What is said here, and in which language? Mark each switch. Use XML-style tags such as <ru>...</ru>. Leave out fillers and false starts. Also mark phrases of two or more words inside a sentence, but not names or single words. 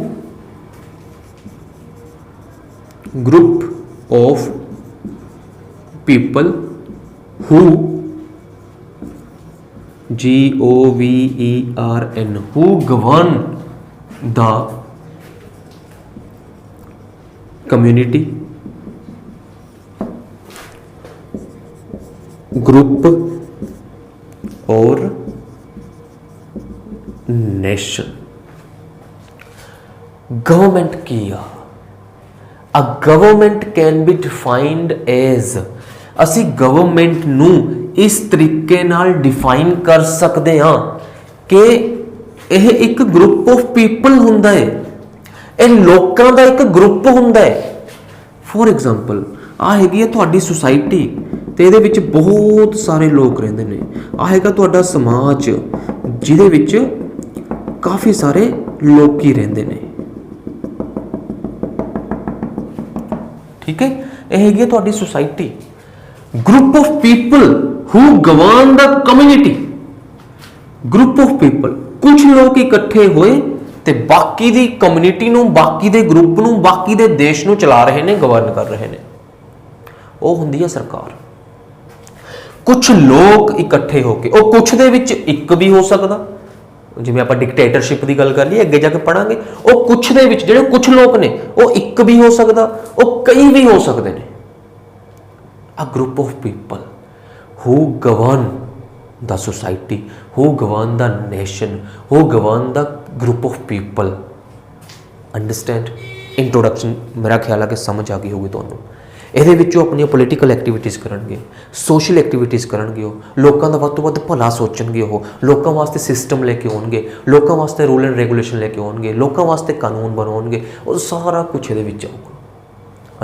<en>G-O-V-E-R-N who govern the community, group or nation।</en> <hi>गवर्नमेंट की</hi> <en>a government can be defined as,</en> <pa>ਅਸੀਂ ਗਵਰਨਮੈਂਟ ਨੂੰ ਇਸ ਤਰੀਕੇ ਨਾਲ ਡਿਫਾਈਨ ਕਰ ਸਕਦੇ ਹਾਂ ਕਿ ਇਹ ਇੱਕ</pa> <en>group of people</en> <pa>ਹੁੰਦਾ ਹੈ, ਇਹ ਲੋਕਾਂ ਦਾ ਇੱਕ ਗਰੁੱਪ ਹੁੰਦਾ ਹੈ।</pa> <en>for example</en> <pa>ਆ ਹੈਗੀ ਹੈ ਤੁਹਾਡੀ ਸੁਸਾਇਟੀ ਤੇ ਇਹਦੇ ਵਿੱਚ ਬਹੁਤ ਸਾਰੇ ਲੋਕ ਰਹਿੰਦੇ ਨੇ। ਆ ਹੈਗਾ ਤੁਹਾਡਾ ਸਮਾਜ ਜਿਹਦੇ ਵਿੱਚ ਕਾਫੀ ਸਾਰੇ ਲੋਕੀ ਰਹਿੰਦੇ ਨੇ। ਠੀਕ ਹੈ, ਇਹ ਹੈਗੀ ਹੈ ਤੁਹਾਡੀ ਸੁਸਾਇਟੀ।</pa> <en>group of people who govern the community, group of people</en> <pa>ਕੁਝ ਲੋਕ ਇਕੱਠੇ ਹੋਏ ਤੇ ਬਾਕੀ ਦੀ ਕਮਿਊਨਿਟੀ ਨੂੰ, ਬਾਕੀ ਦੇ ਗਰੁੱਪ ਨੂੰ, ਬਾਕੀ ਦੇ ਦੇਸ਼ ਨੂੰ ਚਲਾ ਰਹੇ ਨੇ, ਗਵਰਨ ਕਰ ਰਹੇ ਨੇ। ਉਹ ਹੁੰਦੀ ਹੈ ਸਰਕਾਰ। ਕੁਝ ਲੋਕ ਇਕੱਠੇ ਹੋ ਕੇ, ਉਹ ਕੁਝ ਦੇ ਵਿੱਚ ਇੱਕ ਵੀ ਹੋ ਸਕਦਾ, ਜਿਵੇਂ ਆਪਾਂ ਡਿਕਟੇਟਰਸ਼ਿਪ ਦੀ ਗੱਲ ਕਰ ਲਈ ਅੱਗੇ ਜਾ ਕੇ ਪੜਾਂਗੇ, ਉਹ ਕੁਝ ਦੇ ਵਿੱਚ ਜਿਹੜੇ ਕੁਝ ਲੋਕ ਨੇ ਉਹ ਇੱਕ ਵੀ ਹੋ ਸਕਦਾ, ਉਹ ਕਈ ਵੀ ਹੋ ਸਕਦੇ ਨੇ।</pa> <en>a group of people who govern the society, who govern the nation, who govern the group of people।</en> <pa>ਅੰਡਰਸਟੈਂਡ। ਇੰਟਰੋਡਕਸ਼ਨ ਮੇਰਾ ਖਿਆਲ ਹੈ ਕਿ ਸਮਝ ਆ ਗਈ ਹੋਊਗੀ ਤੁਹਾਨੂੰ। ਇਹਦੇ ਵਿੱਚ ਉਹ ਆਪਣੀਆਂ</pa> <en>political activities</en> <pa>ਕਰਨਗੇ,</pa> <en>social activities</en> <pa>ਕਰਨਗੇ, ਉਹ ਲੋਕਾਂ ਦਾ ਵੱਧ ਤੋਂ ਵੱਧ ਭਲਾ ਸੋਚਣਗੇ, ਉਹ ਲੋਕਾਂ ਵਾਸਤੇ ਸਿਸਟਮ ਲੈ ਕੇ ਆਉਣਗੇ, ਲੋਕਾਂ ਵਾਸਤੇ</pa> <en>rule and regulation</en> <pa>ਲੈ ਕੇ ਆਉਣਗੇ, ਲੋਕਾਂ ਵਾਸਤੇ ਕਾਨੂੰਨ ਬਣਾਉਣਗੇ, ਉਹ ਸਾਰਾ ਕੁਝ ਇਹਦੇ ਵਿੱਚ ਆਊਗਾ।</pa>